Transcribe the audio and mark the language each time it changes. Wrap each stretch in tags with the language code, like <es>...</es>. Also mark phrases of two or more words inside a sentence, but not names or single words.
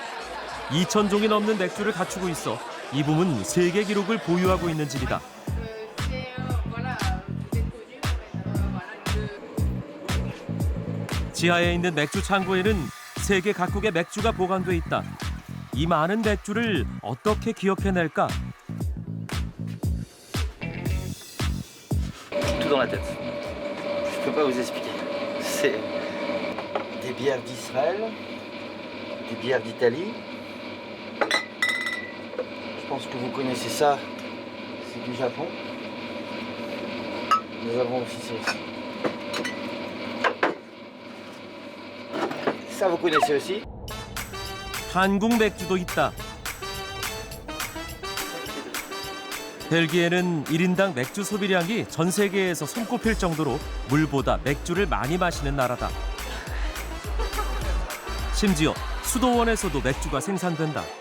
<ko>2,000종이 넘는 맥주를 갖추고 있어 이 부문 세계 기록을 보유하고 있는 집이다. 지하에 있는 맥주 창고에는 세계 각국의 맥주가 보관돼 있다. 이 많은 맥주를 어떻게 기억해낼까?</ko> <fr>Tout dans la tête. Je peux pas vous expliquer. C'est des bières d'Israël, des bières d'Italie. Je pense que vous connaissez ça, c'est du Japon. Nous avons aussi ça aussi. Ça vous connaissez aussi.</fr> <ko>한국 맥주도 있다. 벨기에는 1인당 맥주 소비량이 전 세계에서 손꼽힐 정도로 물보다 맥주를 많이 마시는 나라다. 심지어 수도원에서도 맥주가 생산된다.</ko>